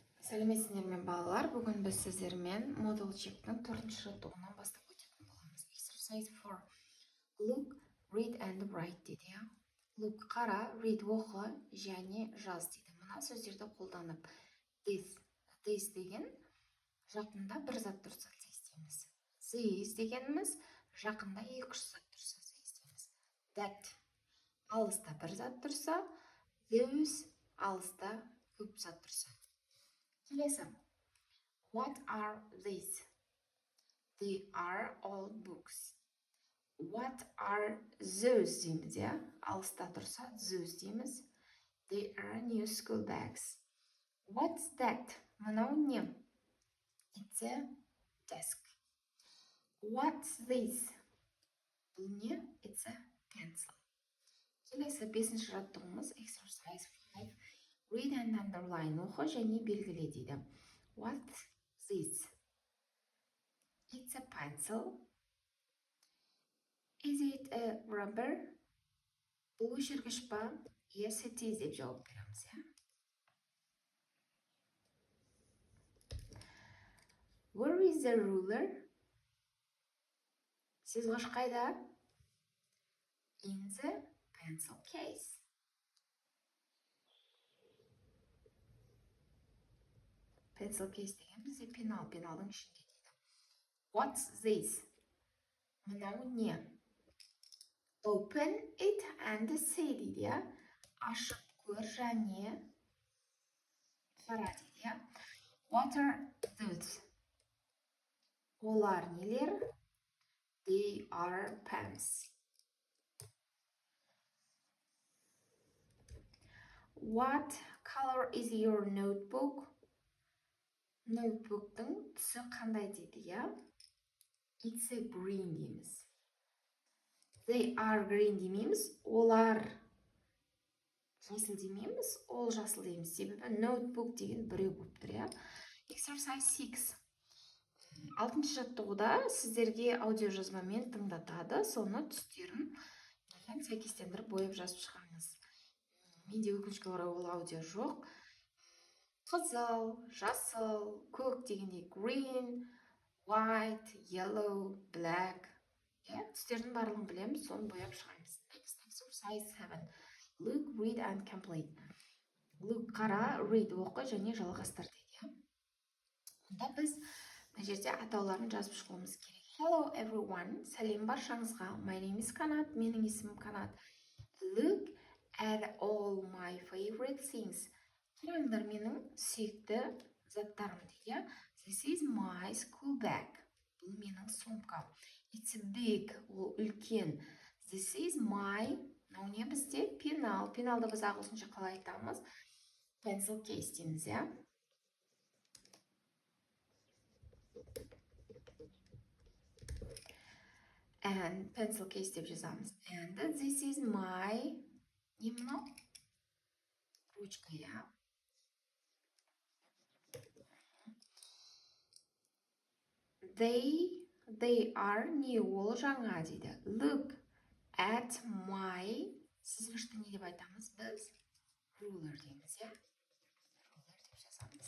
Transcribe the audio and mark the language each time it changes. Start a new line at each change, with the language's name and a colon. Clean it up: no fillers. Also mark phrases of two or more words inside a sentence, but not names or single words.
Kazakh: Сәлеметсіздер ме балалар? Бүгін біз сіздермен модул чектің 4-ші жаттығуынан бастап өтетін боламыз.
English: Exercise 4. Look, read and write дейді.
Kazakh: Look, қара, read оқы және жаз дейді. Мына сөздерді қолданып, this деген жақында бір зат тұрса істейміз. This дегеніміз жақында екі-үш зат тұрса істейміз. That алыста бір зат тұрса, those алыста көп зат тұрса. Келесі.
English: What are these? They are old books. What are those
Kazakh: дейміз, ja? Алыста тұрса, those дейміз.
English: They are new school bags. What's that?
Kazakh: Мынау не?
English: It's a desk. What's this?
Kazakh: Бұл не?
English: It's a pencil.
Kazakh: Келесі 5-ші жаттығуымыз exercise 5.
English: Read and underline
Kazakh: оқы және белгіле дейді.
English: What's this? It's a pencil. Is it a rubber?
Kazakh: Бұл өшіргіш па?
English: Yes, it is
Kazakh: деп жауап береміз,
English: ja? Where is the ruler?
Kazakh: Сызғыш қайда?
English: In the pencil case. Pencil case
Kazakh: деген бізде пеналдың ішінде дейді.
English: What's this?
Kazakh: Мынау не?
English: Open it and see
Kazakh: дейді, ja? Ашып көр және қара дейді, ja?
English: What are those?
Kazakh: Олар нелер?
English: They are pens. What color is your notebook?
Kazakh: Ноутбуктың түсі қандай дейді, ja?
English: It's a green
Kazakh: дейміз.
English: They are green
Kazakh: демейміз, олар жасыл демейміз, ол жасыл дейміз. Себебі ноутбук деген біреу болып тұр, ja?
English: Exercise 6.
Kazakh: 6-ші жаттығуда сіздерге аудио жазбамен тыңдатады, соны түстерін сәйкестендіріп бойып жазып шығарыңыз. Менде өкінішке орай ол аудио жоқ. Қызыл, жасыл, көк дегенде
English: green, white, yellow, black.
Kazakh: Түстердің барлығын білеміз, соны бояп шығаймыз.
English: Next, exercise 7. Look, read and complete. Look,
Kazakh: қара, read оқы және жалғастыр дейді. Онда біз мына жерде атауларын жазып шығуымыз керек.
English: Hello everyone,
Kazakh: сәлем баршаңызға.
English: My name is Канат,
Kazakh: менің есімім Канат.
English: Look at all my favorite things.
Kazakh: Қараңдар менің сүйікті заттарым дейді.
English: This is my school bag.
Kazakh: Бұл менің сумкам.
English: It's big.
Kazakh: Ол үлкен.
English: This is my,
Kazakh: мынау не бізде? Пенал. Пеналды біз ағылшынша қалай айтамыз?
English: Pencil case
Kazakh: дейміз, ja?
English: And pencil case
Kazakh: деп жазамыз.
English: And this is my,
Kazakh: не мынау? Ручка, ja?
English: They are new.
Kazakh: Ол жаңа дейді.
English: Look at my,
Kazakh: сызғышты не деп айтамыз біз? Ruler дейміз, ja? Ruler деп жазамыз.